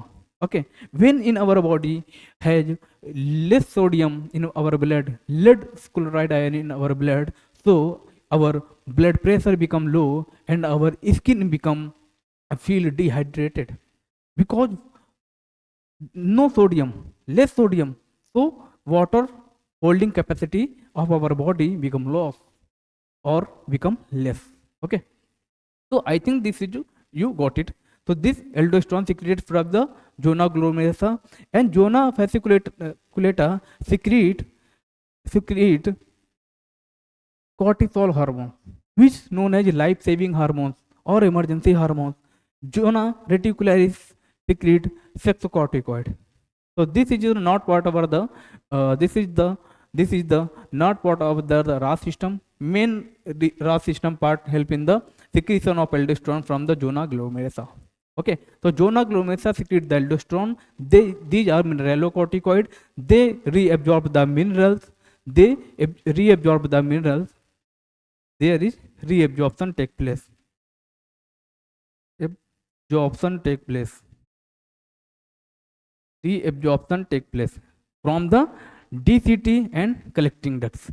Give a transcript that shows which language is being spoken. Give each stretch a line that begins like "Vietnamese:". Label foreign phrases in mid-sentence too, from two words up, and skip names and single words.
English: Okay, when in our body has less sodium in our blood, lead chloride ion in our blood, so our blood pressure become low and our skin become feel dehydrated because no sodium, less sodium. So water holding capacity of our body become low or become less. Okay, so I think this is you got it. So this aldosterone secreted from the zona glomerulosa, and zona fasciculata secrete cortisol hormone, which is known as life-saving hormones or emergency hormones. Zona reticularis secrete sexocorticoid. So this is not part of the this is the not part of the RAAS system. Main RAAS system part help in the secretion of aldosterone from the zona glomerulosa. Okay, so zona glomerulosa secrete the aldosterone. These are mineralocorticoid. They reabsorb the minerals. They reabsorb the minerals. There is reabsorption take place. Absorption take place. Reabsorption take place from the DCT and collecting ducts.